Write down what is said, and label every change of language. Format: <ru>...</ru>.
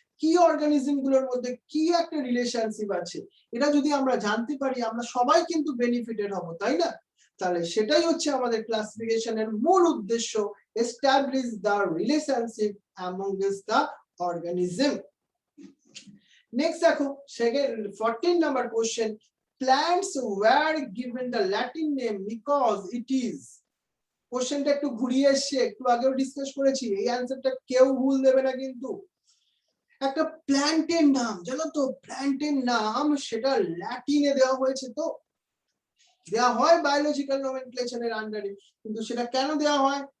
<bn>কি অর্গানিজম গুলোর মধ্যে কি একটা রিলেশনশিপ আছে, এটা যদি আমরা জানতে পারি আমরা সবাই কিন্তু বেনিফিটেড হব, তাই না? তাহলে সেটাই হচ্ছে আমাদের ক্লাসিফিকেশনের মূল উদ্দেশ্য,</bn> <en>establish the relationship amongst the organism. Next</en> <bn>দেখো</bn> <en>second 14 number question, plants were given the Latin name because it is।</en> <bn>কোশ্চেনটা একটু ঘুরিয়ে এসে একটু আগেও ডিসকাস করেছি, এই অ্যানসারটা কেউ ভুল দেবে না কিন্তু। একটা প্ল্যান্টের নাম জানো তো, প্ল্যান্টের নাম সেটা ল্যাটিনে দেওয়া হয়েছে, তো দেওয়া হয় বায়োলজিক্যাল নোমেনক্লেচারের আন্ডারে, কিন্তু সেটা কেন দেওয়া হয়?</bn>